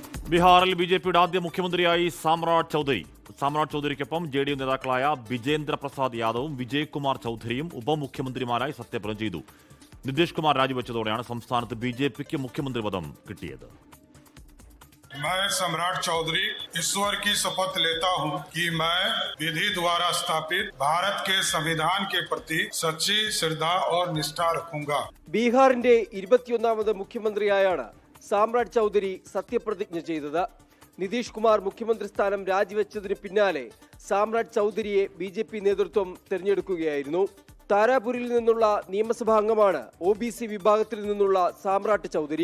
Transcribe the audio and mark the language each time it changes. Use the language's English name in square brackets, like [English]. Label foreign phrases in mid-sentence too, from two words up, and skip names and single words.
[Malayalam] ബീഹാറിൽ ബിജെപിയുടെ ആദ്യ മുഖ്യമന്ത്രിയായി സാമ്രാട്ട് ചൗധരി. സാമ്രാട്ട് ചൗധരിക്കൊപ്പം ജെഡിയു നേതാക്കളായ ബിജേന്ദ്ര പ്രസാദ് യാദവും വിജയ്കുമാർ ചൗധരിയും ഉപമുഖ്യമന്ത്രിമാരായി സത്യപ്രതിജ്ഞ ചെയ്തു. നിതീഷ് കുമാർ രാജിവെച്ചതോടെയാണ് സംസ്ഥാനത്ത് ബിജെപിക്ക് മുഖ്യമന്ത്രി പദം കിട്ടിയത്. [Hindi] मैं सम्राट चौधरी ईश्वर की शपथ लेता हूं कि मैं विधि द्वारा स्थापित भारत के संविधान के प्रति सच्ची श्रद्धा और निष्ठा रखूंगा. [Malayalam] ബീഹാറിന്റെ 21ാമത് മുഖ്യമന്ത്രിയായാണ് സാമ്രാട്ട് ചൗധരി സത്യപ്രതിജ്ഞ ചെയ്തത്. നിതീഷ് കുമാർ മുഖ്യമന്ത്രി സ്ഥാനം രാജിവെച്ചതിന് പിന്നാലെ സാമ്രാട്ട് ചൗധരിയെ ബിജെപി നേതൃത്വം തെരഞ്ഞെടുക്കുകയായിരുന്നു. താരാപൂരിൽ നിന്നുള്ള നിയമസഭാ അംഗമാണ് OBC വിഭാഗത്തിൽ നിന്നുള്ള സാമ്രാട്ട് ചൗധരി.